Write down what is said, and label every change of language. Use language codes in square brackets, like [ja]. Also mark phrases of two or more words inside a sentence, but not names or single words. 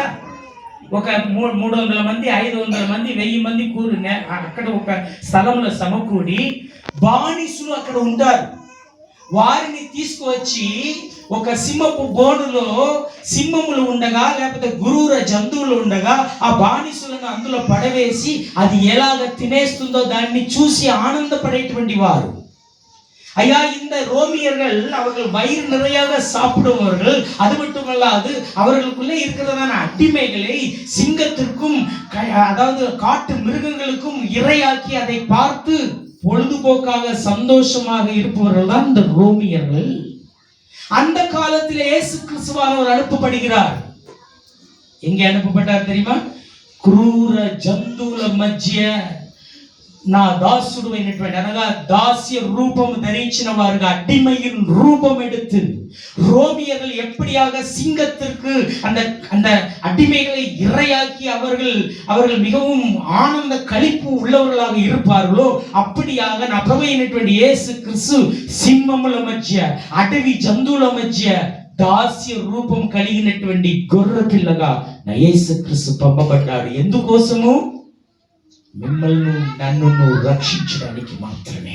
[te] ఒక 300 మంది, 500 మంది, 1000 మంది అక్కడ ఒక స్థలంలో సమకూడి బానిసులు అక్కడ ఉంటారు. వారిని తీసుకువచ్చి ఒక సింహపు బోనులో సింహములు ఉండగా, లేకపోతే గురూర జంతువులు ఉండగా, ఆ బానిసులను అందులో పడవేసి అది ఎలాగ తినేస్తుందో దాన్ని చూసి ఆనందపడేటువంటి వారు. [ta] ஐயா, இந்த ரோமியர்கள் அவர்கள் வயிறு நிறையாக சாப்பிடுபவர்கள். அது மட்டுமல்லாது அவர்களுக்குள்ளே இருக்கிறதான அடிமைகளை சிங்கத்திற்கும் அதாவது காட்டு மிருகங்களுக்கும் இரையாக்கி அதை பார்த்து பொழுதுபோக்காக சந்தோஷமாக இருப்பவர்கள் தான் இந்த ரோமியர்கள். அந்த காலத்தில் இயேசு கிறிஸ்துவானவர் அனுப்பப்படுகிறார். எங்கே அனுப்பப்பட்டார் தெரியுமா? [te] క్రూర జంతువుల మధ్య నా దాసుడు అయినటువంటి, అనగా దాస్య రూపం ధరించిన వారుగా [ta] அடிமையின் ரூபம் எடுத்து ரோமியர்கள் எப்படியாக சிங்கத்திற்கு அந்த அடிமைகளை இரையாக்கி அவர்கள் மிகவும் ஆனந்த களிப்பு உள்ளவர்களாக இருப்பார்களோ, அப்படியாக [te] నా ప్రభువైనటువంటి యేసు క్రీస్తు సింహముల మధ్య, అడవి జంతువుల మధ్య దాస్య రూపం కలిగినటువంటి గొర్రె పిల్లగా నా యేసు క్రీస్తు పంపబడ్డాడు. ఎందుకోసము? మిమ్మల్ని నన్ను రక్షించడానికి మాత్రమే.